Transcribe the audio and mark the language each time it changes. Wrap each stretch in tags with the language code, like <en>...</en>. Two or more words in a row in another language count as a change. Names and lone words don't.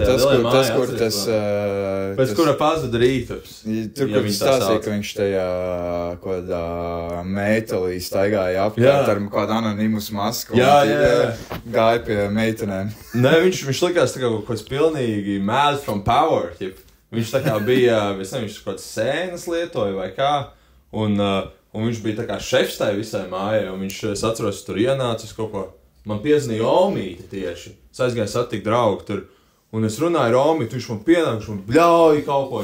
<lv>Tas, kur tas... Pēc kura pazuda rītaps. Tur, kur viņš stāstīja, ka viņš tajā kādā metālī staigāja apkārt ar kādu anonimus masku. Jā. Gāja pie meitenēm. Nē, viņš likās tā kā kaut kāds pilnīgi</lv> <en>mad from power.</en> <lv>Viņš tā kā bija, es nezinu, viņš kaut kāds sēnas lietoja vai kā. Un viņš bija tā kā šefs tai visai mājai. Un viņš, es atceros, tur ienācis kaut ko. Man piezvanīja Omīti tieši. Es aizgāju satikt draugu tur. Un es runāju ar Omīti, viņš man pienāk, viņš man bļauj kaut ko.</lv>